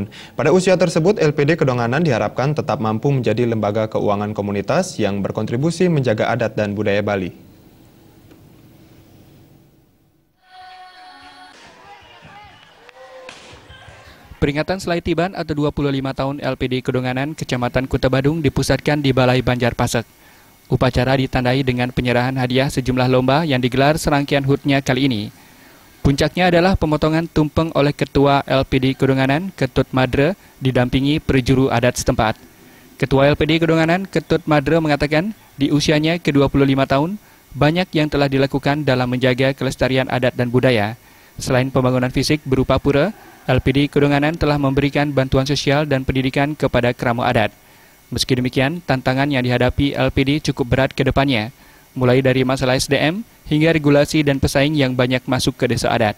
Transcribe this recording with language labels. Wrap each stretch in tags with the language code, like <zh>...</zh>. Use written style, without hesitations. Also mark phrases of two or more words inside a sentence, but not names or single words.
<id>Pada usia tersebut, LPD Kedonganan diharapkan tetap mampu menjadi lembaga keuangan komunitas yang berkontribusi menjaga adat dan budaya Bali. Peringatan Selaitiban atau 25 tahun LPD Kedonganan, Kecamatan Kuta Badung dipusatkan di Balai Banjarpasek. Upacara ditandai dengan penyerahan hadiah sejumlah lomba yang digelar serangkaian HUT-nya kali ini. Puncaknya adalah pemotongan tumpeng oleh Ketua LPD Kedonganan, Ketut Madre, didampingi perjuru adat setempat. Ketua LPD Kedonganan, Ketut Madre mengatakan, di usianya ke-25 tahun, banyak yang telah dilakukan dalam menjaga kelestarian adat dan budaya. Selain pembangunan fisik berupa pura, LPD Kedonganan telah memberikan bantuan sosial dan pendidikan kepada kerama adat. Meski demikian, tantangan yang dihadapi LPD cukup berat ke depannya, mulai dari masalah SDM hingga regulasi dan pesaing yang banyak masuk ke desa adat.</id>